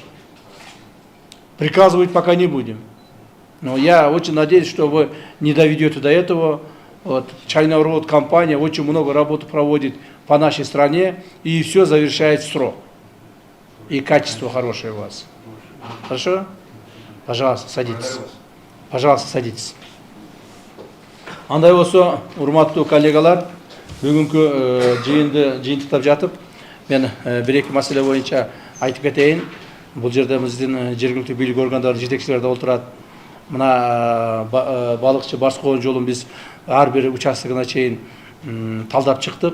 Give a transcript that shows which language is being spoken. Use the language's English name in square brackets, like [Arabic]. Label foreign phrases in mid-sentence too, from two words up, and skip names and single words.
[Russian] Приказывать пока не будем. Но я очень надеюсь, что вы не доведете до этого. Вот, China Road компания очень много работы проводит по нашей стране и все завершает в срок. И качество хорошее у вас. Хорошо? Пожалуйста, садитесь. Пожалуйста, садитесь. [Kyrgyz] Андай болсо, урматтуу коллегалар, бүгүнкү жыйынтыктап жатып, мен бир-эки маселе боюнча айтып кетейин. Бул жерде биздин жергиликтүү бийлик органдарынын жетекчилери да отурат. Мына Балыкчы-Барского жолун биз ар бир участогуна чейин талдап чыктык.